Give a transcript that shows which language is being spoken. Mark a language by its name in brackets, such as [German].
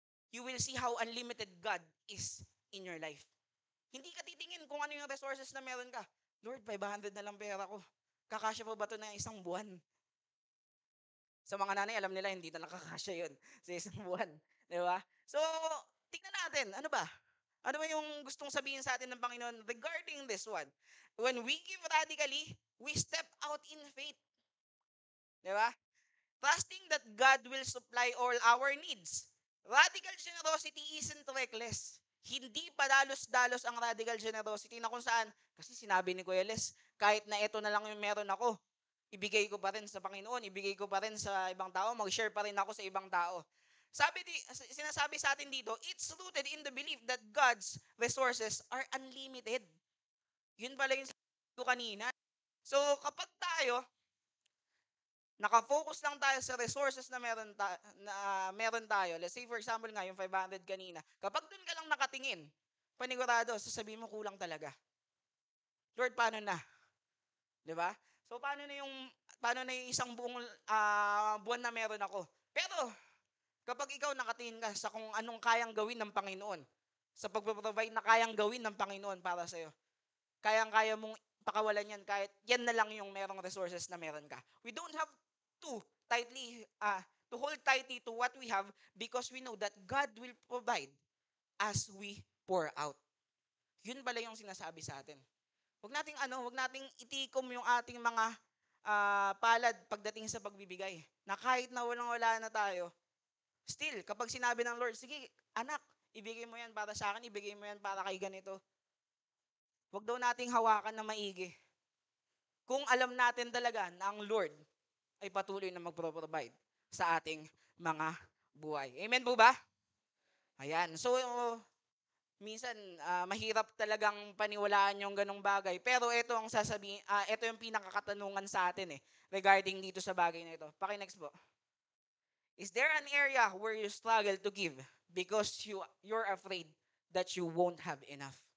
[English] You will see how unlimited God is in your life. [Filipino] Hindi ka titingin kung ano yung resources na meron ka. Lord, 500 na lang pera ko. Kakasya pa ba ito na isang buwan? Sa mga nanay, alam nila, hindi na nakakasya yun sa isang buwan. Di ba? So, tingnan natin, ano ba? Ano ba yung gustong sabihin sa atin ng Panginoon [English] regarding this one? When we give radically, we step out in faith. Di ba? Trusting that God will supply all our needs. Radical generosity isn't reckless. [Filipino] Hindi padalos-dalos ang radical generosity na kung saan, kasi sinabi ni Kuya Les, kahit na ito na lang yung meron ako, ibigay ko pa rin sa Panginoon, ibigay ko pa rin sa ibang tao, mag-share pa rin ako sa ibang tao. Sinasabi sa atin dito, [English] it's rooted in the belief that God's resources are unlimited. [Filipino] Yun pala yung sinabi ko kanina. So, kapag tayo, naka-focus lang tayo sa resources na meron tayo. [English] Let's say for example [Filipino] nga yung 500 kanina. Kapag doon ka lang nakatingin, panigurado, sasabihin mo kulang talaga. Lord, paano na? 'Di ba? So paano na yung isang buong buwan na meron ako? Pero kapag ikaw nakatingin ka sa kung anong kayang gawin ng Panginoon, sa pagpo-provide na kayang gawin ng Panginoon para sa iyo, kayang-kaya mong pakawalan yan kahit yan na lang yung merong resources na meron ka. [English] We don't have to to hold tightly to what we have because we know that God will provide as we pour out. [Filipino] Yun pala yung sinasabi sa atin. Wag nating itikom yung ating mga palad pagdating sa pagbibigay. Na kahit na walang-wala na tayo, still kapag sinabi ng Lord, sige, anak, ibigay mo yan para sa akin, ibigay mo yan para kay ganito. Wag daw nating hawakan na maigi. Kung alam natin talaga na ang Lord ay patuloy na magpro-provide sa ating mga buhay. Amen po ba? Ayan. So, minsan mahirap talagang paniwalaan yung ganong bagay. Pero ito yung pinakakatanungan sa atin regarding dito sa bagay na ito. Paki-next po. [English] Is there an area where you struggle to give because you're afraid that you won't have enough?